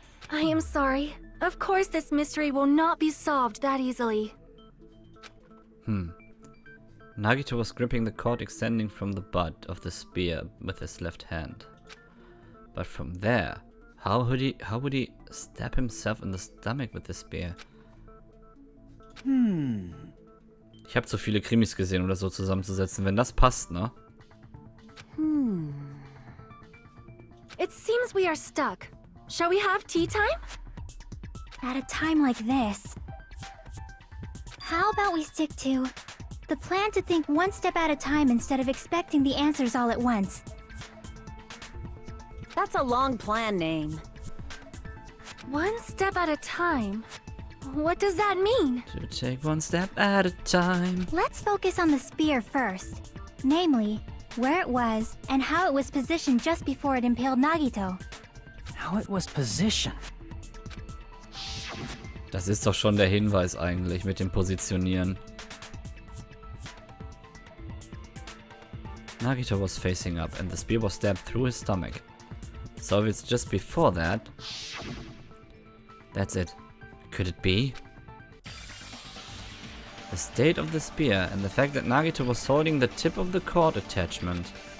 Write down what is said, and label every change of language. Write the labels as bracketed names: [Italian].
[English] I am sorry. Of course this mystery will not be solved that easily. Nagito was gripping the cord extending from the butt of the spear with his left hand. But from there, how would he stab himself in the stomach with the spear? [German] Ich habe zu viele Krimis gesehen, um das so zusammenzusetzen. Wenn das passt, ne? [English] It seems we are stuck. Shall we have tea time? At a time like this. How about we stick to the plan to think one step at a time instead of expecting the answers all at once? That's a long plan name. One step at a time? What does that mean? To take one step at a time. Let's focus on the spear first. Namely, where it was and how it was positioned just before it impaled Nagito. How it was positioned. [German] Das ist doch schon der Hinweis eigentlich mit dem Positionieren. [English] Nagito was facing up and the spear was stabbed through his stomach. So if it's just before that... That's it. Could it be? The state of the spear and the fact that Nagito was holding the tip of the cord attachment.